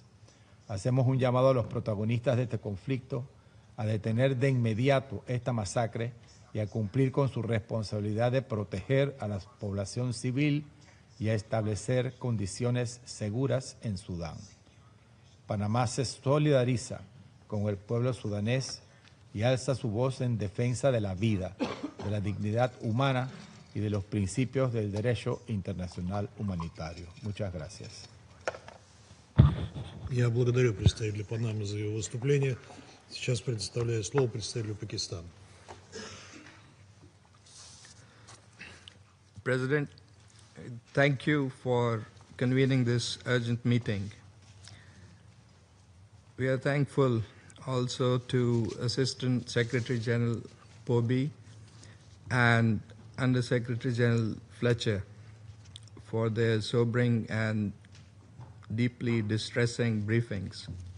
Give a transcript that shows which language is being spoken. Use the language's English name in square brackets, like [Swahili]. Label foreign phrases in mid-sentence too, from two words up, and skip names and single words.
[Spanish] Hacemos un llamado a los protagonistas de este conflicto a detener de inmediato esta masacre y a cumplir con su responsabilidad de proteger a la población civil y a establecer condiciones seguras en Sudán. Panamá se solidariza con el pueblo sudanés y alza su voz en defensa de la vida, de la dignidad humana y de los principios del derecho internacional humanitario. Muchas gracias. [Russian] Я благодарю представителя Панамы за его выступление. Сейчас предоставляю слово представителю Пакистана. [English] President, thank you for convening this urgent meeting. We are thankful also to Assistant Secretary General Poby and Under Secretary General Fletcher for their sobering and deeply distressing briefings.